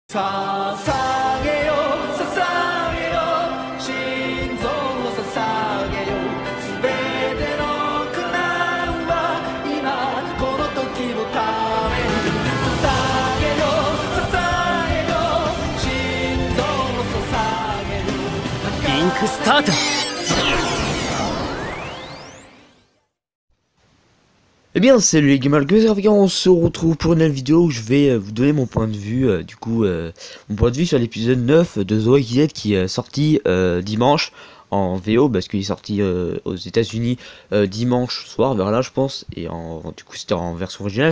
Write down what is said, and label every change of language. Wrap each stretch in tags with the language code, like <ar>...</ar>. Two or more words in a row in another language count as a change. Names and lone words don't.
<ja>捧げよ捧げよ心臓を捧げよすべての苦難は今この時のために捧げよ捧げよ心臓を捧げよ</ja> <en>link start.</en> <fr>Eh bien salut les gamers, on se retrouve pour une nouvelle vidéo où je vais vous donner mon point de vue, mon point de vue sur l'épisode 9 de The Walking Dead qui est sorti dimanche en VO parce qu'il est sorti aux États-Unis dimanche soir vers là je pense, et du coup c'était en version originale.</fr>